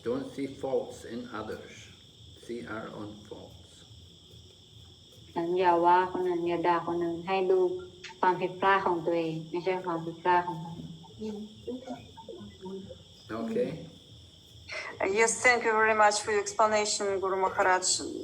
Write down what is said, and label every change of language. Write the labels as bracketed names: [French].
[English] Don't see faults in others. See our own faults. [Thai] อย่าว่าคนอื่นอย่าด่าคนอื่นให้ดูความผิดพลาดของตัวเองไม่ใช่ความผิดพลาดของคนอื่น [English] Okay? Yes, thank you very much for your explanation, Guru Maharaj.